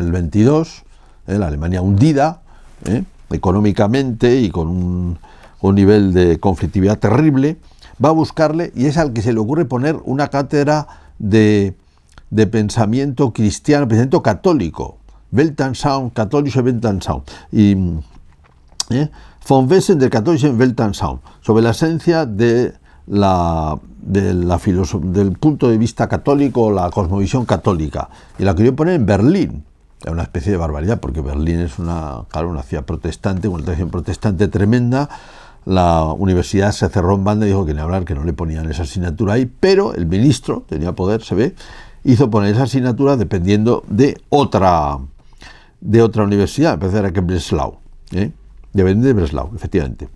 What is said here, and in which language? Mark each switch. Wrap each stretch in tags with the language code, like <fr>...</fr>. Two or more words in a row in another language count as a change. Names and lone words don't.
<es>el 22, la Alemania hundida, económicamente y con un nivel de conflictividad terrible, va a buscarle y es al que se le ocurre poner una cátedra de pensamiento cristiano, pensamiento católico,</es> <de>Weltanschauung, katholische Weltanschauung, y von Wesen der katholischen Weltanschauung,</de> <es>sobre la esencia del punto de vista católico, la cosmovisión católica, y la quería poner en Berlín. Era una especie de barbaridad, porque Berlín es una ciudad protestante, una tradición protestante tremenda. La universidad se cerró en banda y dijo que ni hablar, que no le ponían esa asignatura ahí, pero el ministro, tenía poder, se ve, hizo poner esa asignatura dependiendo de otra universidad, me parece que Breslau, depende de Breslau, efectivamente.</es>